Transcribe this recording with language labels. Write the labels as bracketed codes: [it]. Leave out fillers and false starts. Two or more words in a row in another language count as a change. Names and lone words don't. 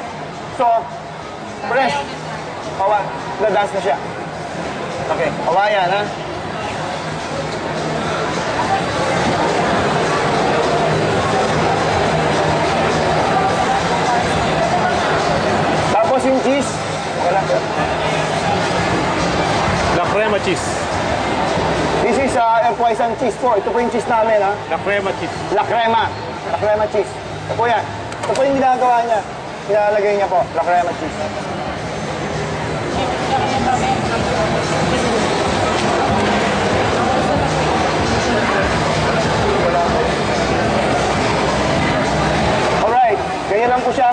[tl] So, fresh. Hawaiian. Dadance na siya. Okay, Hawaiian, ha? Tapos yung cheese. Wala. La crema cheese. [en] This is F.Y.San cheese po. [tl] Ito po yung cheese namin, ha? La crema cheese. La crema. La crema cheese. Ito po yan. Ito po yung ginagawa niya. Nilalagay niya po. La crema cheese. Alright. Ganyan lang po siya.